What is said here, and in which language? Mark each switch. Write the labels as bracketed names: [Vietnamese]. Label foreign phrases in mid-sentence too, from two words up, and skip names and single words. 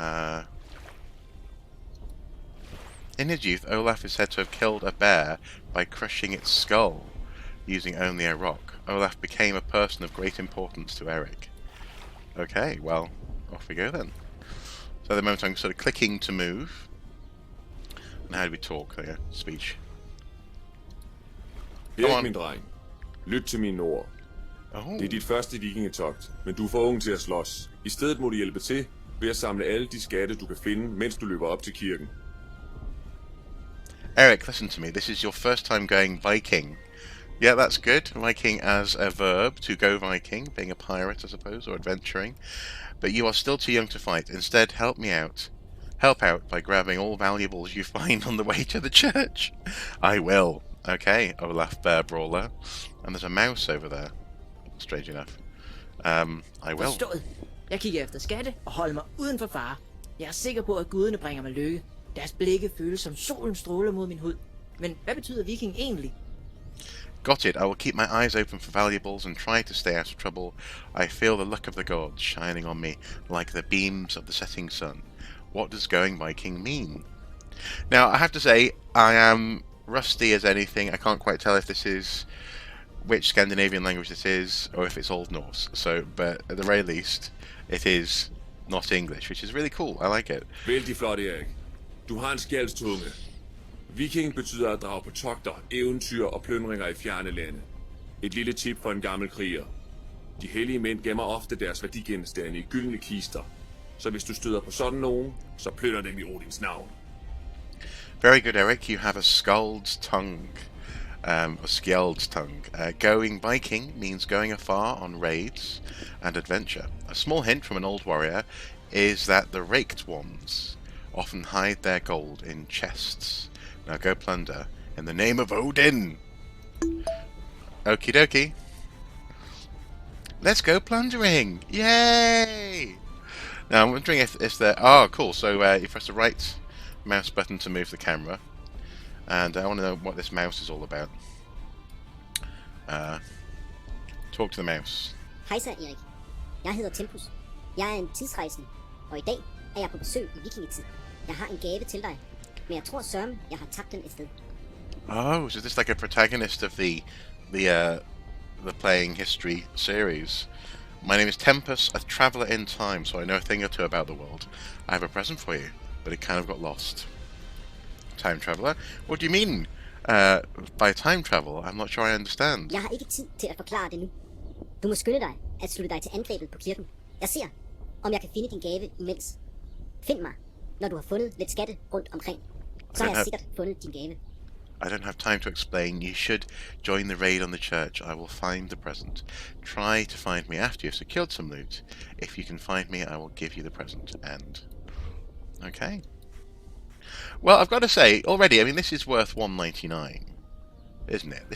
[English] In his youth, Olaf is said to have killed a bear by crushing its skull using only a rock. Olaf became a person of great importance to Eric. Okay, well, off we go then. So at the moment I'm sort of clicking to move. And how do we talk? There, speech. [Danish] Erik, min dreng. Lyt til mine ord. Oh. Det er dit første vikingetogt, men du er for ung til at slås. I stedet må du hjælpe til ved at samle alle de skatte, du kan finde, mens du løber op til kirken. [English] Eric, listen to me. This is your first time going Viking. Yeah, that's good. Viking as a verb, to go Viking, being a pirate, I suppose, or adventuring. But you are still too young to fight. Instead, help me out. Help out by grabbing all valuables you find on the way to the church. I will. Okay, Olaf Bear Brawler. And there's a mouse over there. Strange enough. I will. [Danish] Forstået. Jeg kigger efter skatte og holder mig uden for fare. Jeg er sikker på, at guderne bringer mig lykke. Deres blikke føles som solen stråler mod min hud. Men hvad betyder viking egentlig? [English] Got it. I will keep my eyes open for valuables and try to stay out of trouble. I feel the luck of the gods shining on me like the beams of the setting sun. What does going Viking mean? Now, I have to say, I am rusty as anything. I can't quite tell if this is which Scandinavian language this is, or if it's Old Norse. So, but at the very least, it is not English, which is really cool. I like it. [Danish] Vældig flot, Erik. Du har en skældstunge. Viking betyder at drage på togter, eventyr og plyndringer i fjerne lande. Et lille tip for en gammel kriger. De hellige mænd gemmer ofte deres værdigenstande i gyldne kister. Så hvis du støder på sådan nogen, så plynder dem i Odins navn. [English] Very good, Eric. You have a skald's tongue. A skjeld's tongue. Going Viking means going afar on raids and adventure. A small hint from an old warrior is that the raked ones often hide their gold in chests. Now go plunder in the name of Odin. Okie dokie. Let's go plundering! Yay! Now I'm wondering if there. Oh, cool. So you press the right mouse button to move the camera, and I want to know what this mouse is all about. Talk to the mouse. [Danish] Hej så, Erik. Jeg hedder Tempus. Jeg er en tidsrejsende, og i dag er jeg på besøg i vikingetid. Jeg har en gave til dig, men jeg tror sørme, jeg har tabt den et sted. [English] Oh, so this is like a protagonist of the Playing History series. My name is Tempus, a traveller in time, so I know a thing or two about the world. I have a present for you, but it kind of got lost. Time traveller? What do you mean by time travel? I'm not sure I understand. [Danish] Jeg har ikke tid til at forklare det nu. Du må skynde dig at slutte dig til angrebet på kirken. Jeg ser, om jeg kan finde din gave imens. Find mig, når du har fundet lidt skatte rundt omkring. Så har jeg sikkert fundet din gave. [English] I don't have time to explain. You should join the raid on the church. I will find the present. Try to find me after you've secured some loot. If you can find me, I will give you the present. End. Okay. Well, I've got to say, already, I mean, this is worth $1.99, isn't it?